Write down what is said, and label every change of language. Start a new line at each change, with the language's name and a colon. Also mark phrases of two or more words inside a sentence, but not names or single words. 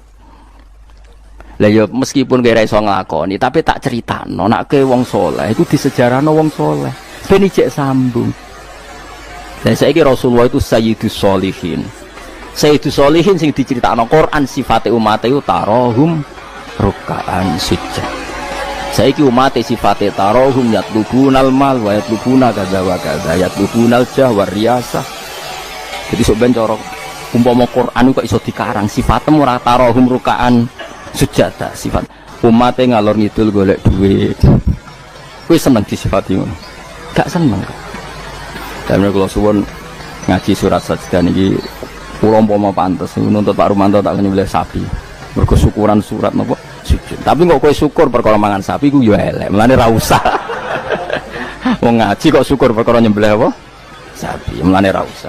Javanese: Lah ya meskipun kira iso nglakoni tapi tak critakno nek ke wong saleh iku disejarahno wong saleh. ben ijek sambung. Dan saiki Rasulullah itu
Arabic: سيد الصالحين. سيد الصالحين
Javanese: sing diceritakno Quran sifate umat itu
Arabic: تراهم ركعا سجدا. Saiki umat sifate تراهم يطلبون المال ويطلبون كذا وكذا يطلبون الجاه والرياسة.
Javanese: Jadi sok ben cara umpama Quran kok iso dikarang sifatmu ora
Arabic: تراهم ركعا سجدا
Javanese: sifat umat ngalor ngidul golek duit. Kowe seneng disifati ngono? Gak seneng.
Indonesian: Dan kalau
Javanese: suwun ngaji surat sajdah niki kula umpama pantes nuntut Pak Rumanto tak nyembelih sapi. Mergo syukuran surat napa sujud. Tapi kok kowe syukur perkara mangan sapi ku yo elek. Mulane ra usah. Wong ngaji kok syukur perkara nyembelih apa? Sapi. Mulane ra usah.